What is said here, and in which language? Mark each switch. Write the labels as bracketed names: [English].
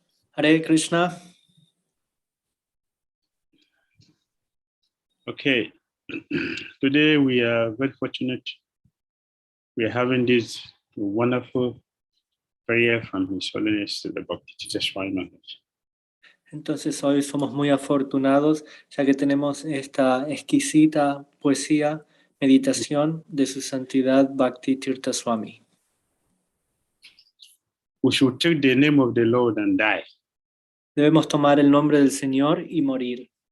[English] Hare Krishna. Okay, today we are very fortunate. We are having this wonderful prayer from His Holiness the Bhakti BDDSwami. [Spanish] Entonces hoy somos muy afortunados ya que tenemos esta exquisita poesía, meditación de su santidad Bhakti Tirtha Swami. [English] We should take the name of the Lord and die. [Spanish] Debemos tomar el nombre del Señor y morir.